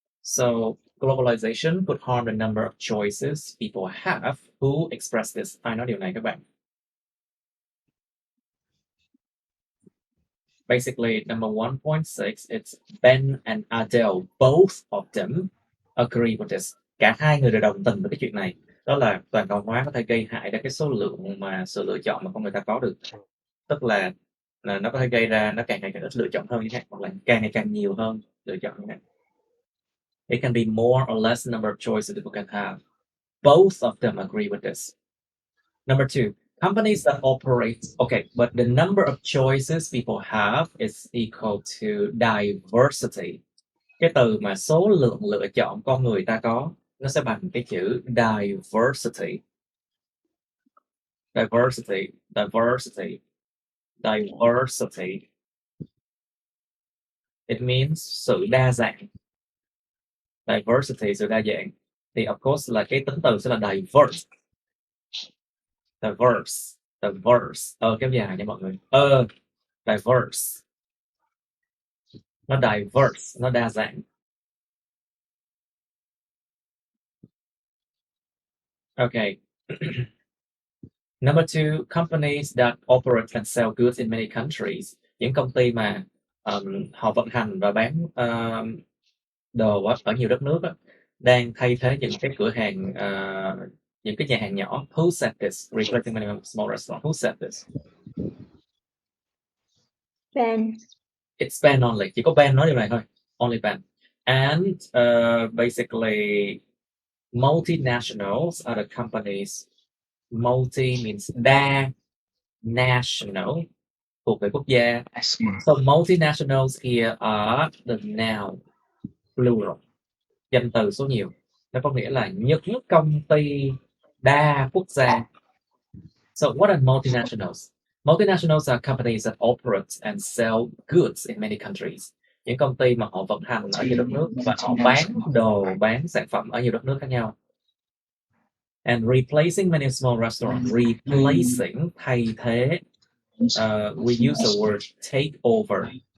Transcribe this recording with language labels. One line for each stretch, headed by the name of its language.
English: So globalization could harm the number of choices people have. Who expressed this?
Vietnamese: Ai nói điều này các bạn?
English: Basically, number 1.6, it's Ben and Adele. Both of them agree with this.
Vietnamese: Cả hai người đều đồng tình với cái chuyện này. Đó là toàn cầu hóa có thể gây hại đến cái số lượng mà sự lựa chọn mà con người ta có được. Tức là nó có thể gây ra nó càng ngày càng ít lựa chọn hơn như thế, hoặc là càng ngày càng nhiều hơn lựa chọn như thế.
English: It can be more or less number of choices people can have. Both of them agree with this. Number 2, companies that operate, okay, but the number of choices people have is equal to diversity.
Vietnamese: Cái từ mà số lượng lựa chọn con người ta có, nó sẽ bằng cái chữ diversity.
English: Diversity, diversity, diversity. It means
Vietnamese: sự đa dạng. Diversity, sự đa dạng. Thì
English: of course
Vietnamese: là cái tính từ sẽ là diverse. Diverse, diverse. Kéo dài nha mọi người. Diverse. Nó diverse, nó đa dạng.
English: Okay. Number 2, companies that operate and sell goods in many countries.
Vietnamese: Những công ty mà họ vận hành và bán đồ ở nhiều đất nước đang thay thế những cái cửa hàng, những cái nhà hàng nhỏ.
English: Who said this? Replacing many small restaurants. Who said this? Ben. It's Ben only.
Vietnamese: Chỉ có Ben nói điều này thôi.
English: Only Ben. And basically, multinationals are the companies.
Vietnamese: Multi means đa, national, thuộc về quốc gia.
English: So multinationals here are the noun, plural,
Vietnamese: danh từ số nhiều. Nó có nghĩa là những công ty đa quốc gia.
English: So what are multinationals? Multinationals are companies that operate and sell goods in many countries.
Vietnamese: Những công ty mà họ vận hành ở nhiều đất nước và họ bán đồ, bán sản phẩm ở nhiều đất nước khác nhau.
English: And replacing many small restaurants. Replacing,
Vietnamese: thay thế.
English: We use the word take over.